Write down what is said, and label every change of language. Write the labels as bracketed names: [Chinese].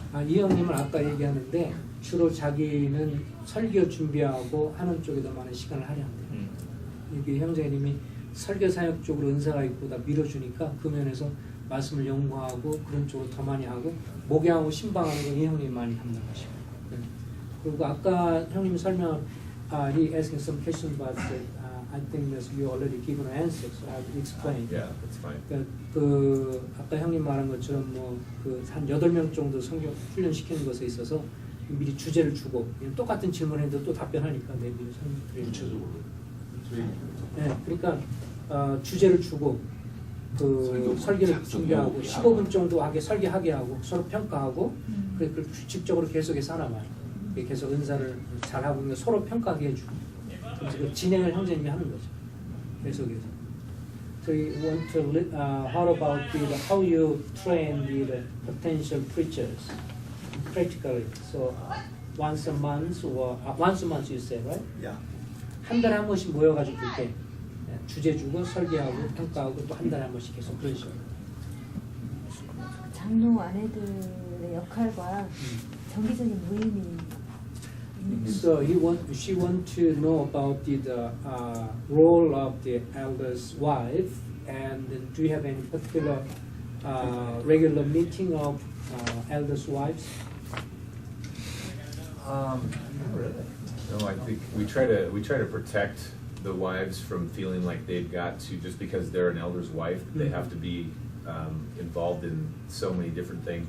[Korean] 이 형님은 아까 얘기하는데 주로 자기는 설교 준비하고 하는 쪽에 더 많은 시간을 할애한대요. 이게 형제님이 설교 사역 쪽으로 은사가 있고 다 밀어주니까 그 면에서 말씀을 연구하고 그런 쪽으로 더 많이 하고 목양하고 신방하는 건 이 형님이 많이 담당하시고. 그리고 아까 형님이 설명, [English] he asking some questions but I think that you already given an answer, so I will explain. Yeah, that's fine. [Korean] 그 아까 형님 말한 것처럼 뭐 그 한 8명 정도 성경 훈련 시키는 것에 있어서 미리 주제를 주고 똑같은 질문에도 또 답변하니까 내 미리 설명드리는. 구체적으로 저희 네, 그러니까 주제를 주고 그 설교를 준비하고 15분 정도 설계하게 하고 서로 평가하고 그걸 규칙적으로 계속해서 하나만 계속 은사를 잘하고 있는 서로 평가하게 해주고 그 진행을 형제님이 하는 거죠. 계속해서. [English] So you want to how about how you train the potential preachers practically? So once a month or once a month you say, right? Yeah. [Korean] 한 달에 한 번씩 모여가지고 그렇게 주제 주고 설계하고 평가하고 또 한 달에 한 번씩 계속 그런 식으로. 장로 아내들의 역할과 정기적인 모임이 [English] So she want to know about the role of the elder's wife, and do you have any particular regular meeting of elder's wives? No, I think we try to protect the wives from feeling like they've got to, just because they're an elder's wife, they have to be involved in so many different things.